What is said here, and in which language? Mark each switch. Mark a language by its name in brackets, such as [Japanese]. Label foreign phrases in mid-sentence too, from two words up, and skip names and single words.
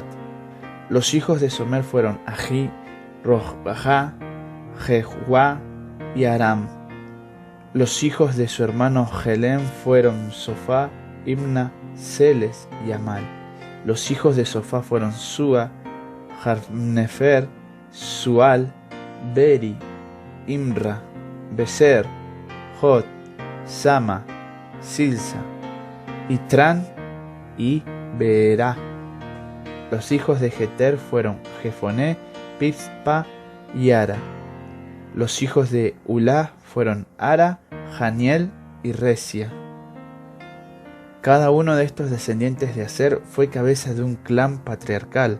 [Spanish] Los hijos de Somer fueron Ají, Rohbajá, Jehuá y Aram. Los hijos de su hermano Helem fueron Sofá, Imna, Celes y Amal. Los hijos de Sofá fueron Sua, Jarnefer, Sual, Beri, Imra, Beser, Jot, Sama, Silsa, Itran y Beerá. Los hijos de Jeter fueron Jefoné, Pispa y Ara. Los hijos de Ulá fueron Ara, Janiel y Resia. Cada uno de estos descendientes de Aser fue cabeza de un clan patriarcal.